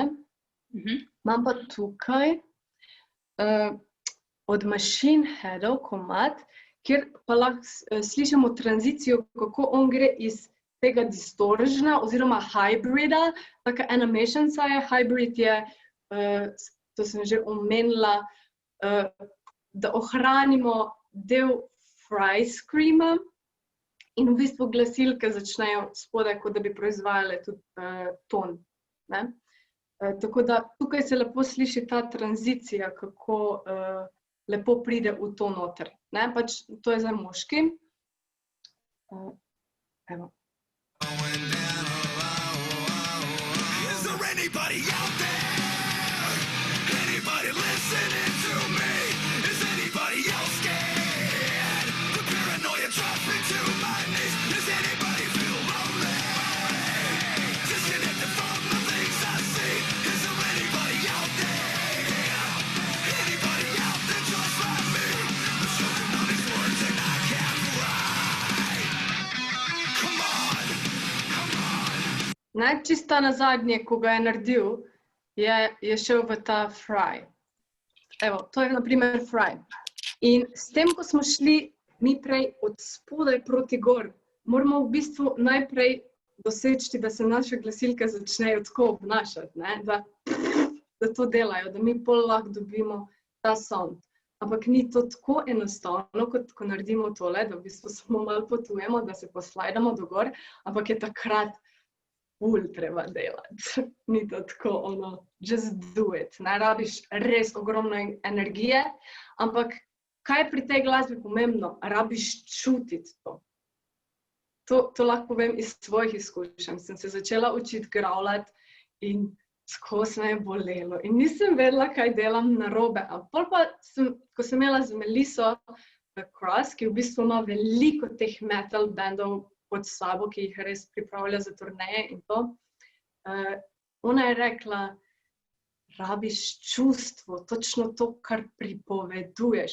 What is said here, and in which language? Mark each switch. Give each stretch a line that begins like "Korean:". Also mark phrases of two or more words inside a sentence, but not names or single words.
Slovenian: Imam pa tukaj od Machine Headov komad, kjer pa lahko slišimo tranzicijo, kako on gre iz tega distoržna oziroma hybrida, taka ena mešanca je, hybrid je, to sem že omenila, da ohranimo del
English: fry screama
Slovenian: in v bistvu glasilke začnejo spodaj, kot da bi proizvajale tudi ton, ne? Tako da tukaj se lepo sliši ta tranzicija, kako lepo pride v to noter, ne? Pač to je za moški. Evo.
English: Is there anybody out there? Anybody listening to me? Is anybody else scared? The paranoia drops me to my knees. Does anybody feel lonely? Disconnected from the things I see. Is there anybody out there? Anybody out there just like me? I'm choking on these words and I can't cry. Come on, come on.
Slovenian: Ne, čisto na zadnje, ko ga je naredil, je šel v ta fry. Evo, to je na primer fry. In s tem, ko smo šli mi prej od spodaj proti gor, moramo v bistvu najprej doseči, da se naše glasilke začnejo tako obnašati, ne? Da to delajo, da mi pol lahko dobimo ta sound. Ampak ni to tako enostavno, kot ko naredimo tole, da v bistvu samo malo potujemo, da se poslajdamo do gor, ampak je takrat ful treba delati. Ni to tako ono,
English: just do it.
Slovenian: Ne rabiš res ogromno energije, ampak kaj je pri tej glasbi pomembno? Rabiš čutiti to. To lahko povem iz svojih izkušenj. Sem se začela učiti growlati in skozi me je bolelo. In nisem vedela, kaj delam narobe. Ampak pa, ko sem imela z Meliso Cross, ki v bistvu ima veliko teh
English: metal bandov
Slovenian: pod sabo, ki jih res pripravlja za turneje in to, ona je rekla, rabiš čustvo, točno to, kar pripoveduješ.